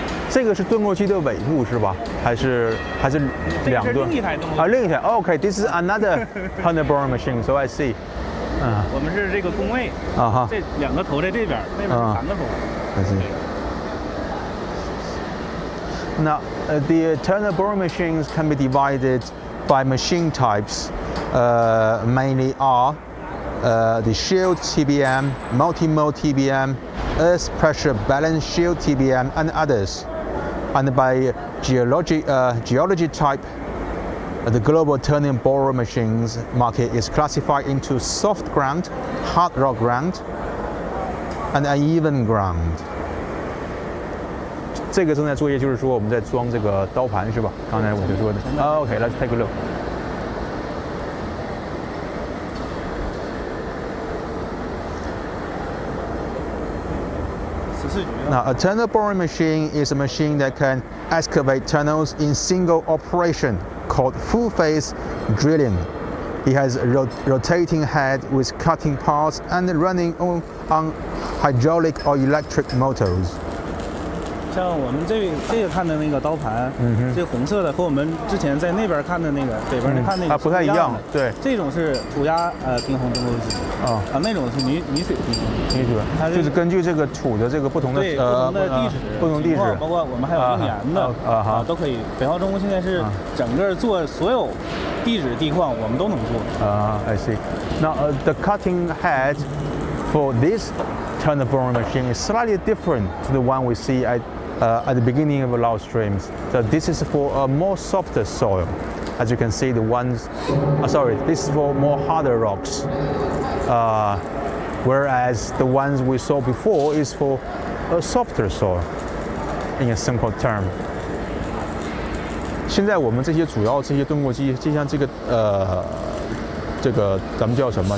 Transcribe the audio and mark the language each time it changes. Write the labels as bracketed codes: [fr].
[zh] 这个是盾构机的尾部是吧？还是两吨？另一台。 [en] Okay, this is another turner boring machine. So I see. [zh] 我们是这个工位这两个头在这边，那边3个头。 [en] I see. Now, the turner boring machines can be divided by machine types. Mainly are the shield TBM, multi-mode TBM, earth pressure balance shield TBM, and others. And by geology type, the global turning borer machines market is classified into soft ground, hard rock ground, and uneven ground. [zh] 这个正在作业，就是说我们在装这个刀盘是吧？刚才我就说的。 [en] Okay, let's take a look. Now, a turner boring machine is a machine that can excavate tunnels in single operation, called full-phase drilling. It has a rotating head with cutting parts and running on hydraulic or electric motors. [zh] 像我们这个看的那个刀盘，这个红色的和我们之前在那边看的那个北边看那个不太一样。对，这种是土压平衡盾构机那种是泥水平衡。泥水，它就是根据这个土的这个不同的地质，不同地质，包括我们还有用盐的都可以。北浩中现在是整个做所有地质地矿我们都能做。 [en] I see. Now the cutting head for this turner boring machine is slightly different to the one we see at the beginning of the loud streams. So this is for a more softer soil. As you can see, this is for more harder rocks. Whereas the ones we saw before is for a softer soil, in a simple term. [zh] 现在我们这些盾构机，就像这个咱们叫什么？